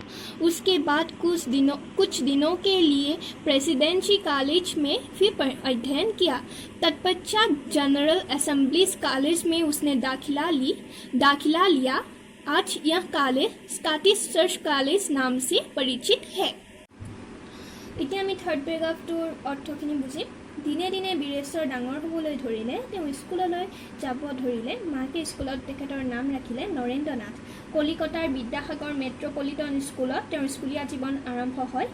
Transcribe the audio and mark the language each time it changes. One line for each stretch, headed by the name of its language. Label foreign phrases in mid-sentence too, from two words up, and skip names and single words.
Hindi: उसके बाद कुछ दिनों के लिए प्रेसिडेंसी कॉलेज में फिर अध्ययन किया। तत्पश्चात जनरल असेंबलीज कॉलेज में उसने दाखिला लिया। आज यह कॉलेज स्कॉटिश चर्च कॉलेज नाम से परिचित है।
Assamese: এতিয়া আমি থাৰ্ড পেৰাগ্ৰাফটোৰ অৰ্থখিনি বুজিম। দিনে দিনে বীৰেশ্বৰ ডাঙৰ হ'বলৈ ধৰিলে। তেওঁ স্কুললৈ যাব ধৰিলে। মাকে স্কুলত তেখেতৰ নাম ৰাখিলে নৰেন্দ্ৰ নাথ। কলিকতাৰ বিদ্যাসাগৰ মেট্ৰপলিটন স্কুলত তেওঁৰ স্কুলীয়া জীৱন আৰম্ভ হয়।